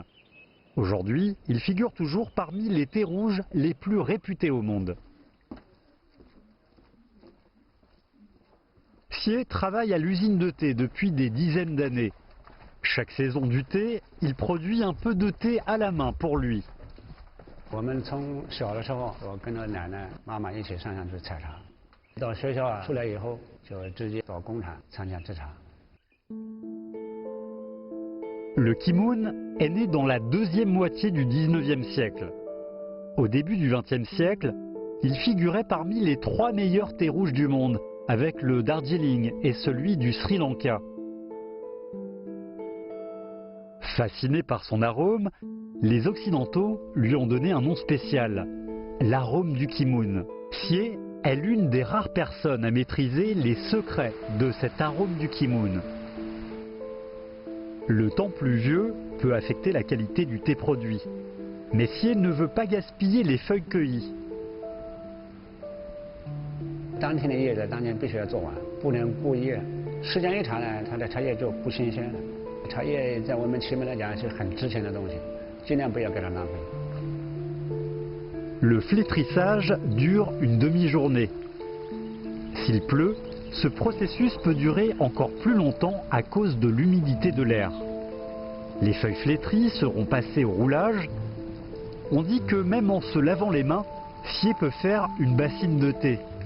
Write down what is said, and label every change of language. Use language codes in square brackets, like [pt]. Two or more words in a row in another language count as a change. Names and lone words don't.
[fr] Aujourd'hui, il figure toujours parmi les thés rouges les plus réputés au monde. Xie travaille à l'usine de thé depuis des dizaines d'années. Chaque saison du thé, il produit un peu de thé à la main pour lui. [zh] 我们从小的时候，我跟着奶奶、妈妈一起上乡去采茶。到学校出来以后，就直接到工厂参加制茶。 [fr] Le Qi-Moon est né dans la deuxième moitié du 19e siècle. Au début du 20e siècle, il figurait parmi les 3 meilleurs thés rouges du monde, avec le Darjeeling et celui du Sri Lanka. Fasciné par son arôme, les Occidentaux lui ont donné un nom spécial, l'arôme du Qi-Moon. Xie est l'une des rares personnes à maîtriser les secrets de cet arôme du Qi-Moon. Le temps pluvieux, peut affecter la qualité du thé produit. Messier ne veut pas gaspiller les feuilles cueillies. [zh] 当天的叶子当天必须要做完，不能过夜。时间一长呢，它的茶叶就不新鲜了。茶叶在我们祁门来讲是很值钱的东西，尽量不要给它浪费。 [fr] Le flétrissage dure une demi-journée. S'il pleut, ce processus peut durer encore plus longtemps à cause de l'humidité de l'air. Les feuilles flétries seront passées au roulage. On dit que même en se lavant les mains, Fier peut faire une bassine de thé.